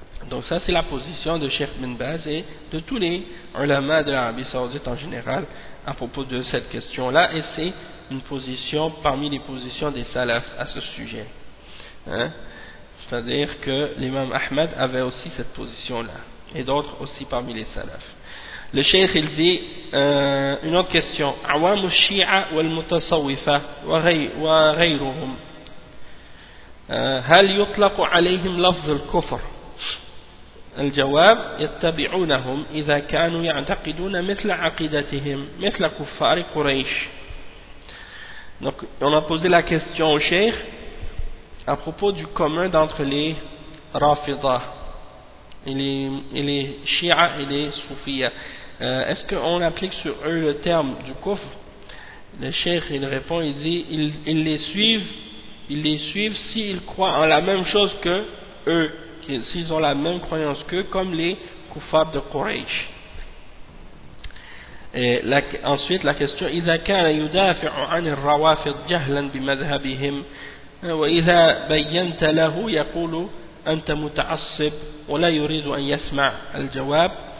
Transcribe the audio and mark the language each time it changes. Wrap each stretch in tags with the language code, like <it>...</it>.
<fr>Donc ça, c'est la position de Cheikh Ibn Baz et de tous les ulama de l'Arabie Saoudite en général à propos de cette question-là. Et c'est une position parmi les positions des salaf à ce sujet. Hein? C'est-à-dire que l'imam Ahmed avait aussi cette position-là et d'autres aussi parmi les salaf. Le cheikh, il dit, une autre question.</fr> <ar>عوام الشيعة والمتصوفة وغيرهم هل يطلق عليهم لفظ الكفر؟ الجواب يتبعونهم إذا كانوا يعتقدون مثل عقيدتهم مثل كفار قريش.</ar> <fr>Donc, on a posé la question au cheikh à propos du commun d'entre les rafidah, les shi'a et les soufiyah. Est-ce qu'on applique sur eux le terme du kufr? Le cheikh, il répond, il dit, ils les suivent s'ils croient en la même chose que eux, s'ils ont la même croyance qu'eux, comme les kuffars de Quraysh. Et la, ensuite, la question,</fr> <ar>إذا كان يدافع عن الروافض جهلا بمذهبهم وإذا بينت له يقول أنت متعصب ولا يريد أن يسمع الجواب.</ar>